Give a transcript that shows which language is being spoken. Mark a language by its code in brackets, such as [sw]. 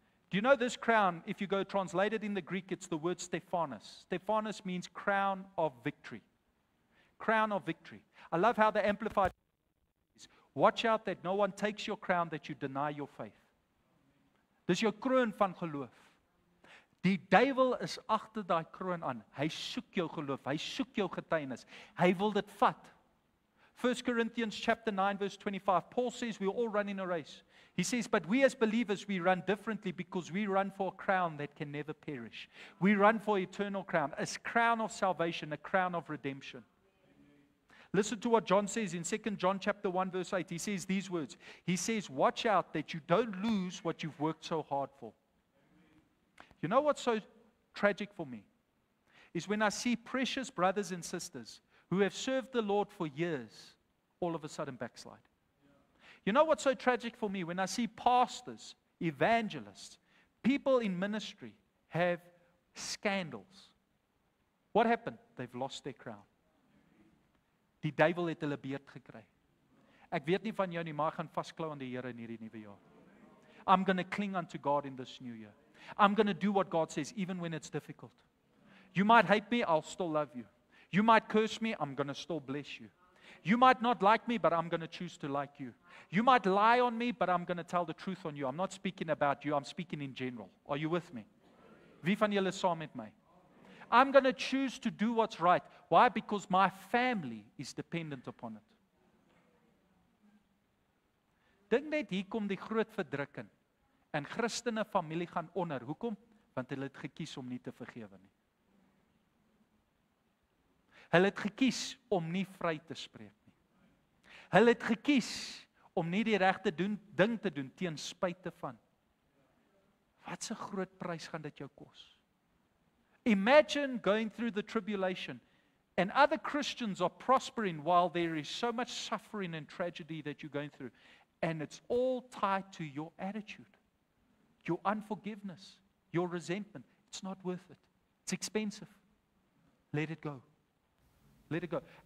[en] Do you know this crown, if you go translated in the Greek, it's the word Stephanos. Stephanos means crown of victory. Crown of victory. I love how the Amplified says, watch out that no one takes your crown, that you deny your faith. [af] Dis jou kroon van geloof. Die duiwel is agter daai kroon aan. Hy soek jou geloof, hy soek jou getuienis. Hy wil dit vat. [en] 1 Corinthians chapter 9 verse 25, Paul says we all run in a race. He says, but we as believers, we run differently because we run for a crown that can never perish. We run for eternal crown, a crown of salvation, a crown of redemption. Listen to what John says in 2 John chapter 1 verse 8. He says these words. He says, watch out that you don't lose what you've worked so hard for. You know what's so tragic for me? Is when I see precious brothers and sisters who have served the Lord for years, all of a sudden backslide. You know what's so tragic for me? When I see pastors, evangelists, people in ministry have scandals. What happened? They've lost their crown. [af] Die duiwel het hulle beet gekry. Ek weet nie van jou nie, maar gaan vasklou aan die Here in hierdie nuwe jaar. [en] I'm going to cling unto God in this new year. I'm going to do what God says, even when it's difficult. You might hate me, I'll still love you. You might curse me, I'm going to still bless you. You might not like me, but I'm going to choose to like you. You might lie on me, but I'm going to tell the truth on you. I'm not speaking about you, I'm speaking in general. Are you with me? [af] Wie van julle is saam met my? [en] I'm going to choose to do what's right. Why? Because my family is dependent upon it. [af] Dink net hier kom die groot verdrukking. En Christene familie gaan onder. Hoekom? Want hulle het gekies om nie te vergewe nie. Hulle het gekies om nie vry te spreek nie. Hulle het gekies om nie die regte ding te doen teen spyte van. Wat 'n groot prys gaan dit jou kos? [en] Imagine going through the tribulation and other Christians are prospering while there is so much suffering and tragedy that you're going through. And it's all tied to your attitude, your unforgiveness, your resentment. It's not worth it. It's expensive. Let it go. Let it go.